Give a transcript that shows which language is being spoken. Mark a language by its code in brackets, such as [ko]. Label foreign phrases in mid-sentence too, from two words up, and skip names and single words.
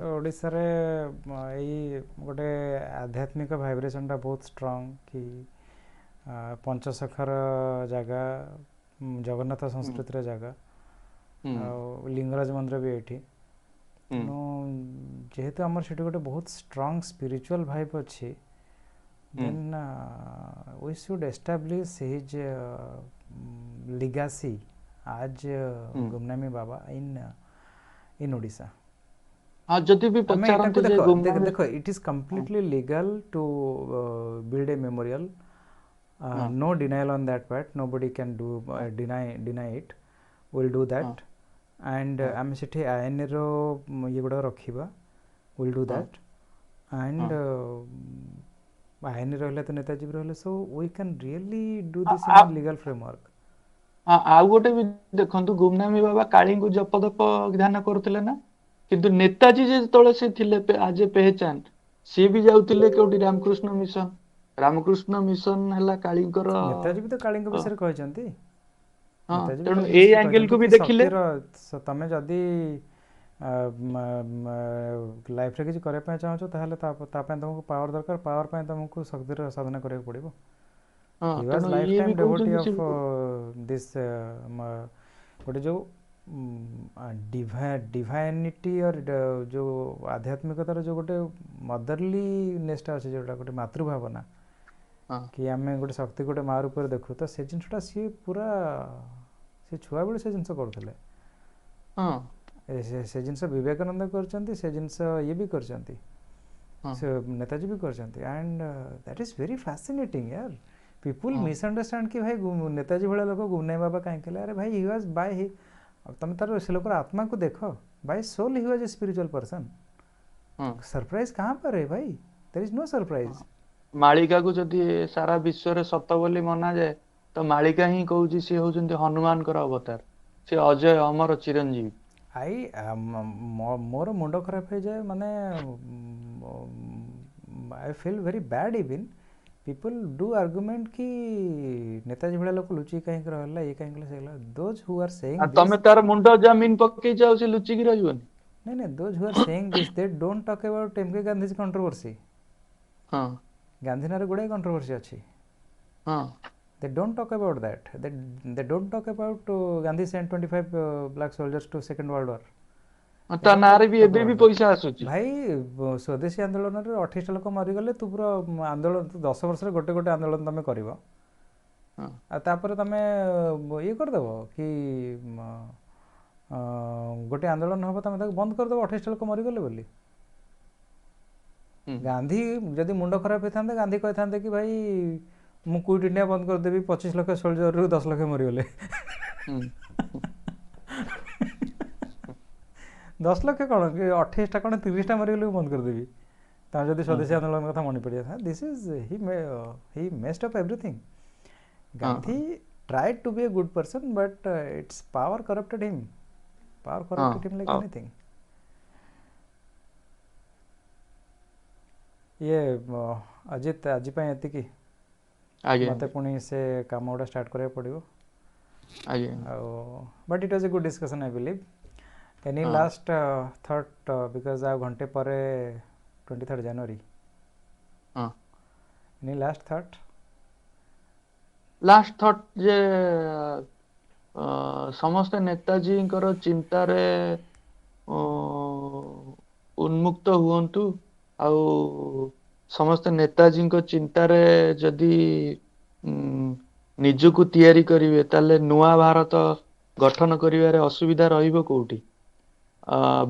[or] ଓଡ଼ିଶାରେ ଏଇ ଗୋଟେ ଆଧ୍ୟାତ୍ମିକ ଭାଇବ୍ରେସନଟା ବହୁତ ଷ୍ଟ୍ରଙ୍ଗ କି ପଞ୍ଚସଖାର ଜାଗା, ଜଗନ୍ନାଥ ସଂସ୍କୃତିର ଜାଗା, ଆଉ ଲିଙ୍ଗରାଜ ମନ୍ଦିର ବି ଏଇଠି। ତେଣୁ ଯେହେତୁ ଆମର ସେଠି ଗୋଟେ ବହୁତ [en] strong spiritual vibe [or] ଅଛି, ଦେନ୍ [en] we should establish his legacy as [or] ଗୁମନାମୀ ବାବା in Odisha. ହଁ, ଯଦି ବି ଆମେ ଏଟାକୁ ପଚାରନ୍ତି ଯେ ଗୁମନାମୀ [en] ଦେଖ it is completely legal to build a memorial. No denial on that part. Nobody can do deny it. We'll do that. And [or] ଆମେ ସେଠି ଆଇନର ଇଏ ଗୁଡ଼ାକ ରଖିବା। [en] We'll do that. And [or] ଆଇନ ରହିଲା ତ ନେତାଜୀ ବି ରହିଲେ, [en] so we can really do this in a legal framework. [or] ଆଉ ଗୋଟେ ବି ଦେଖନ୍ତୁ, ଗୁମନାମୀ ବାବା କାଳୀଙ୍କୁ ଜପଦପ ଧ୍ୟାନ କରୁଥିଲେ ନା, କିନ୍ତୁ ନେତାଜୀ ଯେତେବେଳେ ସେ ଥିଲେ [hi] आज ए पहचान, [or] ସିଏ ବି ଯାଉଥିଲେ କୋଉଠି ରାମକୃଷ୍ଣ ମିଶନ। ରାମକୃଷ୍ଣ ମିଶନ ହେଲା କାଳୀଙ୍କର। ନେତାଜୀ ବି ତ କାଳୀଙ୍କ ବିଷୟରେ କହିଛନ୍ତି। ନେତାଜୀ ବି ତେଣୁ କାଳୀଙ୍କ ଏଇ ବିଷୟରେ କହିଛନ୍ତି ଆଙ୍ଗେଲକୁ ବି କି ଦେଖିଲେ ଶକ୍ତିର, ତମେ ଯଦି ଲାଇଫରେ କିଛି କରିବା ପାଇଁ ଚାହୁଁଛ, ତାହେଲେ ତା ପାଇଁ ତମକୁ ପାୱାର ଦରକାର। ପାୱାର ପାଇଁ ତମକୁ ଶକ୍ତିର ସାଧନା କରିବାକୁ ପଡ଼ିବ। [en] He was [or] ତେଣୁ ଇଏ [en] lifetime [or] ବି [en] devotee [or] କହୁଛନ୍ତି [en] of this [or] ଗୋଟେ ଯୋଉ ଡିଭାଇନିଟି ଯୋଉ ଆଧ୍ୟାତ୍ମିକତାର ଯୋଉ ଗୋଟେ ମଦରଲି ନେସଟା ଅଛି, ଯୋଉଟା ଗୋଟେ ମାତୃଭାବନା, କି ଆମେ ଗୋଟେ ଶକ୍ତି ଗୋଟେ ମା ରୂପରେ ଦେଖୁ, ତ ସେ ଜିନିଷଟା ସିଏ ପୁରା ସେ ଛୁଆବେଳେ ସେ ଜିନିଷ କରୁଥିଲେ। ସେ ଜିନିଷ ବିବେକାନନ୍ଦ କରିଛନ୍ତି, ସେ ଜିନିଷ ଇଏ ବି କରିଛନ୍ତି, ସେ ନେତାଜୀ ବି କରିଛନ୍ତି। [en] and that is very fascinating yaar. people misunderstand [or] କି ଭାଇ ନେତାଜୀ ଭଳିଆ ଲୋକ ଗୁମନାମୀ ବାବା କାହିଁକି ହେଲେ? ଆରେ ଭାଇ [en] he was by he, [or] ତମେ ତାର ସେ ଲୋକର ଆତ୍ମାକୁ ଦେଖ। [en] by soul he was a spiritual person. [hi] सरप्राइज कहाँ पर है भाई? [en] there is no surprise. [or] ମାଳିକାକୁ ଯଦି ସାରା ବିଶ୍ୱରେ ସତ ବୋଲି ମନାଯାଏ, ତ ମାଳିକା ହିଁ କହୁଛି ସିଏ ହଉଛନ୍ତି ହନୁମାନଙ୍କର ଅବତାର, ସେ ଅଜୟ ଅମର ଚିରଞ୍ଜୀବୀ। ମୋର ମୁଣ୍ଡ ଖରାପ ହେଇଯାଏ, ମାନେ [en] I feel very bad even people do argument [or] କି ନେତାଜୀ ଭଳିଆ ଲୋକ ଲୁଚିକି କାହିଁକି ରହିଲା, ଇଏ କାହିଁକି ସେ ହେଲା। [en] those who are saying this, [or] ତମେ ତାର ମୁଣ୍ଡ ଜାମିନ ପକେଇଛ, ଆଉ ସେ ଲୁଚିକି ରହିବନି? [en] ନାଇଁ those who are saying this, they don't talk about MK Gandhi's controversy. [or] ଗାନ୍ଧୀ ନାଁରେ ଗୁଡ଼ାଏ କଣ୍ଟ୍ରୋଭର୍ସି ଅଛି। [en] they don't talk about that. they don't talk about Gandhi sent 25 black soldiers to second world war. [or] ତା ନାଁରେ ବି ଏବେ ବି ପଇସା ଆସୁଛି। ଭାଇ ସ୍ୱଦେଶୀ ଆନ୍ଦୋଳନରେ 28 ଲୋକ ମରିଗଲେ, ତୁ ପୁରା ଆନ୍ଦୋଳନ 10 ବର୍ଷରେ ଗୋଟେ ଗୋଟେ ଆନ୍ଦୋଳନ ତମେ କରିବ, ଆଉ ତାପରେ ତମେ ଇଏ କରିଦେବ କି ଗୋଟେ ଆନ୍ଦୋଳନ ହେବ, ତମେ ତାକୁ ବନ୍ଦ କରିଦେବ 28 ଲୋକ ମରିଗଲେ ବୋଲି। ଗାନ୍ଧୀ ଯଦି ମୁଣ୍ଡ ଖରାପ ହେଇଥାନ୍ତେ, ଗାନ୍ଧୀ କହିଥାନ୍ତେ କି ଭାଇ ମୁଁ କୁଇଟ୍ ଇଣ୍ଡିଆ ବନ୍ଦ କରିଦେବି, 25 ଲକ୍ଷ ସୋଲଜରରୁ 10 ଲକ୍ଷ ମରିଗଲେ। 10 ଲକ୍ଷ କ'ଣ, 28ଟା କ'ଣ 30ଟା ମରିଗଲେ ମୁଁ ବନ୍ଦ କରିଦେବି, ତାର ଯଦି ସ୍ୱଦେଶୀ ଆନ୍ଦୋଳନ କଥା ମନେ ପଡ଼ିଯାଇଥା। [en] this is he messed up everything. ଗାନ୍ଧୀ tried to be a good person, but its power corrupted him. Power corrupted him like anything. [or] ଇଏ ଅଜିତ, ଆଜି ପାଇଁ ଏତିକି। ମୋତେ ପୁଣି ସେ କାମ ଗୁଡ଼ା ଷ୍ଟାର୍ଟ କରିବାକୁ ପଡ଼ିବ। [en] ଆଉ but it was a good discussion I believe. Any last thought, because [or] ଆଉ ଘଣ୍ଟେ ପରେ [en] 23rd January. Any last thought? last thought [or] ଯେ ସମସ୍ତେ ନେତାଜୀଙ୍କର ଚିନ୍ତାରେ ଉନ୍ମୁକ୍ତ ହୁଅନ୍ତୁ, ଆଉ ସମସ୍ତେ ନେତାଜୀଙ୍କ ଚିନ୍ତାରେ ଯଦି ନିଜକୁ ତିଆରି କରିବେ, ତାହେଲେ ନୂଆ ଭାରତ ଗଠନ କରିବାରେ ଅସୁବିଧା ରହିବ କୋଉଠି?